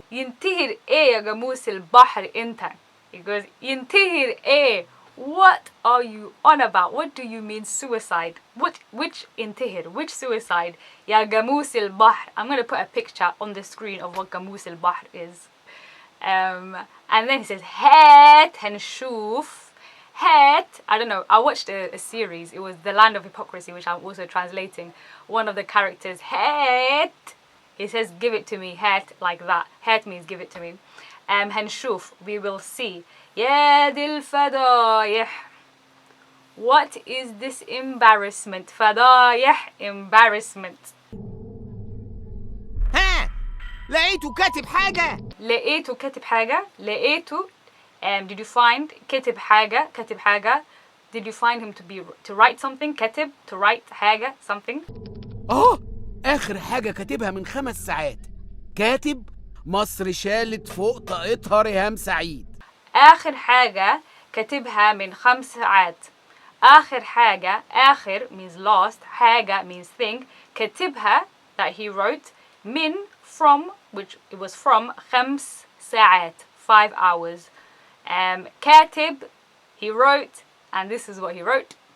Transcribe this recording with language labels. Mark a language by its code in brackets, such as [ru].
[ar] ينتحر ايه يا جاموس البحر انت؟ [en] He goes, [ar] ينتحر ايه? [en] What are you on about? What do you mean suicide? Which intihir? Which suicide? [ar] Ya Gamus al Bahr. [en] I'm going to put a picture on the screen of what Gamus al Bahr is. And then he says, [ar] Het Henshuf. [en] Het. I don't know. I watched a series. It was The Land of Hypocrisy, which I'm also translating. One of the characters, Het. He says, give it to me. Het, like that. Het means give it to me. Henshuf. We will see. [ar] يا دي الفضايح. [en] What is this embarrassment? فضايح, embarrassment. [ar] ها لقيته كاتب حاجة. لقيته كاتب حاجة. لقيته [en] did you find [ar] كاتب حاجة. [en] Did you find him to write something? كاتب, to write حاجة, something. [ar] آخر حاجة كاتبها من 5 ساعات. كاتب مصر شالت فوق طاقتها ريهام سعيد. آخر حاجة كاتبها من 5 ساعات. آخر حاجة. [en] آخر means last. حاجة means thing. كتبها that he wrote. من from, which it was from 5 ساعات, 5 hours. كاتب, he wrote, and this is what he wrote.